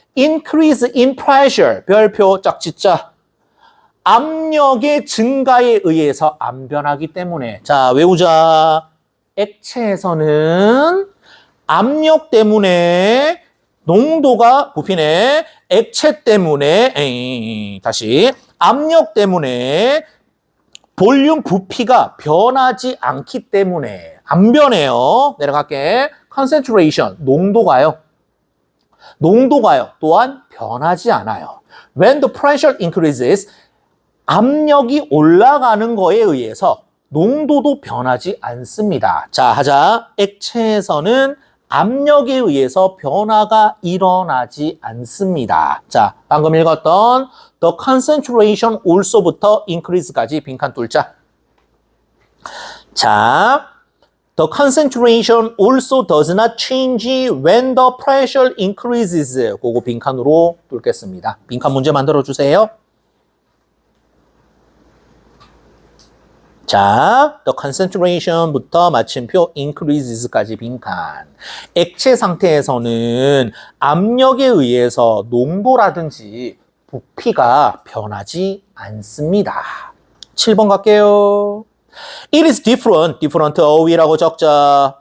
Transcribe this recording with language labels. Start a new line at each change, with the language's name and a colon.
English: increase in pressure,
Korean: 별표 짝짓자. 압력의 증가에 의해서 안 변하기 때문에. 자, 외우자. 액체에서는 압력 때문에 농도가 부피네. 액체 때문에 다시 압력 때문에 볼륨 부피가 변하지 않기 때문에 안 변해요. 내려갈게. concentration 농도가요. 또한 변하지 않아요.
English: When the pressure increases
Korean: 압력이 올라가는 거에 의해서 농도도 변하지 않습니다. 자, 하자. 액체에서는 압력에 의해서 변화가 일어나지 않습니다. 자, 방금 읽었던
English: the concentration also
Korean: 부터 increase까지 빈칸 뚫자.
English: 자, the concentration also does not change when the pressure increases.
Korean: 그거 빈칸으로 뚫겠습니다. 빈칸 문제 만들어 주세요. 자,
English: the concentration
Korean: 부터 마침표 increases까지 빈칸. 액체 상태에서는 압력에 의해서 농도라든지 부피가 변하지 않습니다. 7번 갈게요.
English: It is different
Korean: 어휘라고 적자.